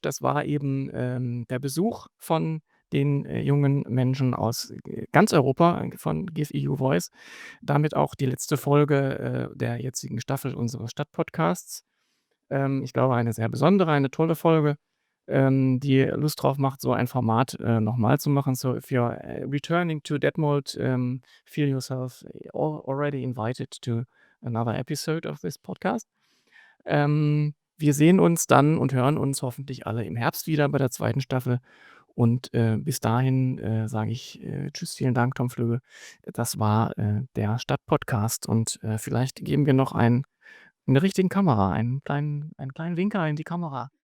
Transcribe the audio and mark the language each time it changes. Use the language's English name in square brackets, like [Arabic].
[German] Das war eben, der Besuch von den, jungen Menschen aus, ganz Europa, von Give EU Voice. Damit auch die letzte Folge, der jetzigen Staffel unseres Stadtpodcasts. Ich glaube, eine sehr besondere, eine tolle Folge, die Lust drauf macht, so ein Format, noch mal zu machen. [English] So if you're, returning to Detmold, feel yourself already invited to another episode of this podcast. [German] Wir sehen uns dann und hören uns hoffentlich alle im Herbst wieder bei der zweiten Staffel. Und, bis dahin, sage ich, tschüss, vielen Dank, Tom Flöge. Das war, der Stadtpodcast und, vielleicht geben wir noch in der richtigen Kamera einen kleinen Winker in die Kamera.